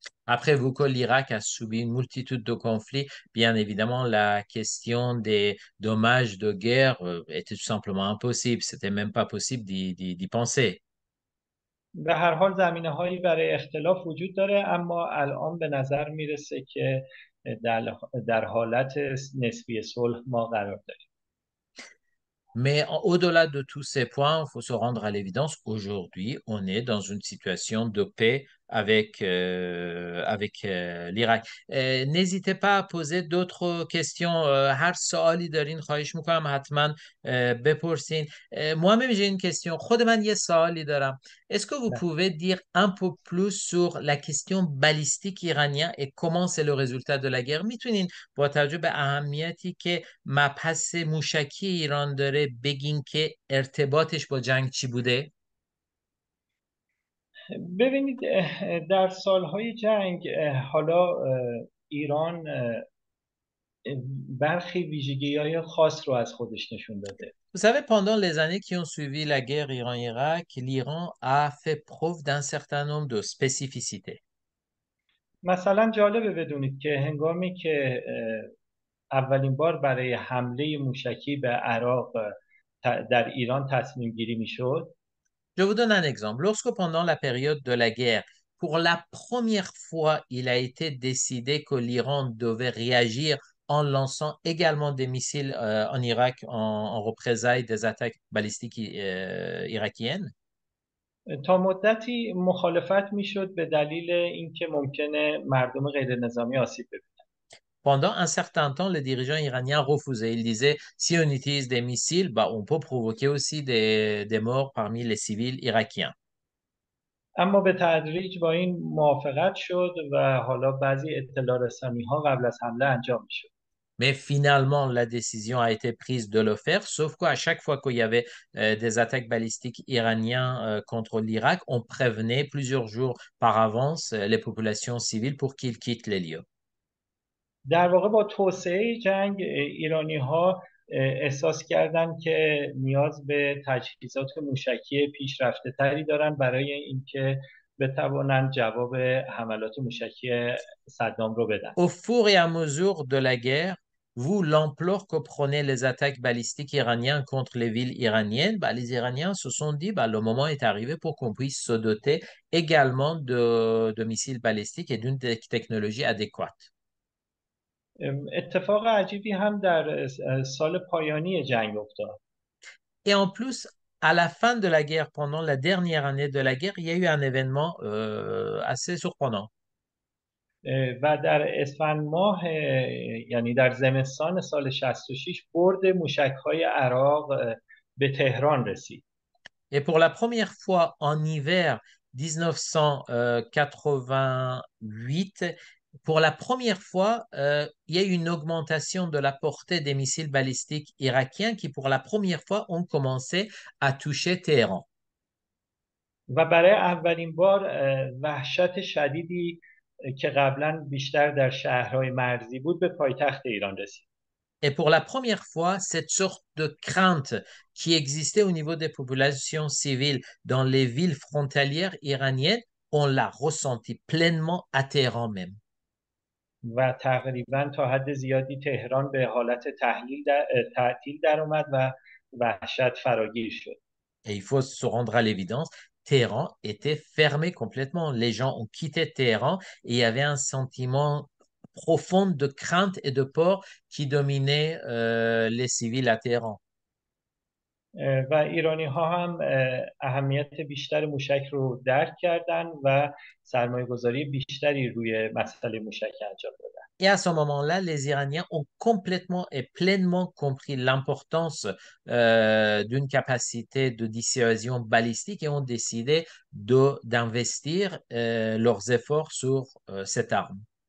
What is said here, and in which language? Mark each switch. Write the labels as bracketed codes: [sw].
[fr] Après, vu que l'Irak a subi une multitude de conflits, bien évidemment, la question des dommages de guerre était tout simplement impossible. C'était même pas possible d'y penser. [fa] به هر حال زمینه هایی برای اختلاف وجود داره، اما الان به نظر میرسه که در در حالت نسبی صلح ما قرار داریم. [fr] Mais au-delà de tous ces points, il faut se rendre à l'évidence, aujourd'hui, on est dans une situation de paix avec l'Irak. N'hésitez pas à poser d'autres questions. [fa] هر سوالی دارین خواهش میکنم حتما بپرسین. [fr] moi-même, j'ai une question. [fa] خود من یه سوالی دارم. [fr] Est-ce que vous [fa] نه. [fr] pouvez dire un peu plus sur la question balistique iranienne et comment c'est le résultat de la guerre؟ [fa] میتونین با توجه به اهمیتی که مبحث موشکی ایران داره بگین که ارتباطش با جنگ چی بوده؟ ببینید در سالهای جنگ حالا ایران برخی ویژگی‌های خاص رو از خودش نشون داده. [fr] Vous savez, pendant les années qui ont suivi la guerre Iran-Irak, l'Iran a fait preuve d'un certain nombre de spécificités. [fa] مثلا جالبه بدونید که هنگامی که اولین بار برای حمله موشکی به عراق در ایران تصمیم گیری میشد، [fr] Je vous donne un exemple. Lorsque pendant la période de la guerre, pour la première fois, il a été décidé que l'Iran devait réagir en lançant également des missiles en Irak en représailles des attaques balistiques irakiennes. [fa] تا مدتی مخالفت میشد به دلیل اینکه ممکنه مردم غیر نظامی آسیب ببینن. [fr] Pendant un certain temps, les dirigeants iraniens refusaient. Ils disaient, si on utilise des missiles, bah, on peut provoquer aussi des morts parmi les civils irakiens. [fa] اما به تدریج با این موافقت شد و حالا بعضی اطلاع رسانی ها قبل از حمله انجام میشد. [fr] Mais finalement, la décision a été prise de le faire, sauf qu'à chaque fois qu'il y avait des attaques balistiques iraniennes contre l'Irak, on prévenait plusieurs jours par avance les populations civiles pour qu'ils quittent les lieux. [fa] در واقع با توسعه جنگ ایرانی ها احساس کردند که نیاز به تجهیزات موشکی پیشرفته تری دارن برای اینکه بتوانند جواب حملات موشکی صدام رو بدن. [fr] Au fur et à mesure de la guerre, vu l'ampleur que prenaient les attaques balistiques iraniennes contre les villes iraniennes, bah, les Iraniens se sont dit bah, le moment est arrivé pour qu'on puisse se doter également de missiles balistiques et d'une technologie adéquate. [fa] اتفاق عجیبی هم در سال پایانی جنگ افتاد. [fr] Et en plus, à la fin de la guerre, pendant la dernière année de la guerre, il y a eu un événement assez surprenant. [fa] و در اسفند ماه یعنی در زمستان سال 66 برد موشک‌های عراق به تهران رسید. [fr] Et pour la première fois en hiver 1988, pour la première fois, il y a eu une augmentation de la portée des missiles balistiques irakiens qui, pour la première fois, ont commencé à toucher Téhéran. [fa] و برای اولین بار وحشت شدیدی که قبلا بیشتر در شهرهای مرزی بود به پایتخت ایران رسید. [fr] Et pour la première fois, cette sorte de crainte qui existait au niveau des populations civiles dans les villes frontalières iraniennes, on l'a ressenti pleinement à Téhéran même. [fa] و تقریبا تا حد زیادی تهران به حالت تعطیل در اومد و وحشت فراگیر شد. [fr] Et il faut se rendre à l'évidence, Téhéran était fermé complètement. Les gens ont quitté Téhéran et il y avait un sentiment profond de crainte et de peur qui dominait les civils à Téhéran. [fa] و ایرانی ها هم اهمیت بیشتر موشک رو درک کردن و سرمایه گذاری بیشتری روی مسئله موشک انجام دادن. [fr] Et à ce moment-là, les Iraniens ont complètement et pleinement compris l'importance d'une capacité de dissuasion balistique et ont décidé d'investir leurs efforts sur cette arme.